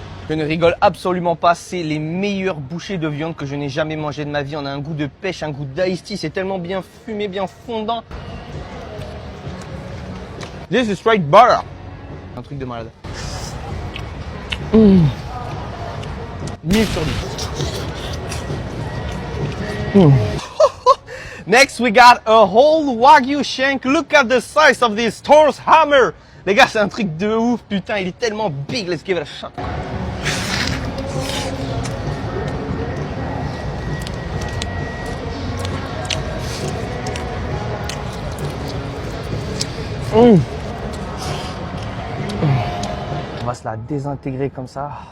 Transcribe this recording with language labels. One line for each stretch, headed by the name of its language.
French: Je ne rigole absolument pas, c'est les meilleures bouchées de viande que je n'ai jamais mangé de ma vie. On a un goût de pêche, un goût d'iced tea, c'est tellement bien fumé, bien fondant.
English: This is straight butter.
French: Un truc de malade. 1000 sur 10.
English: Next, we got a whole Wagyu shank. Look at the size of this Thor's hammer.
French: Les gars, c'est un truc de ouf, putain, il est tellement big.
English: Let's give it a shot.
French: On va se la désintégrer comme ça.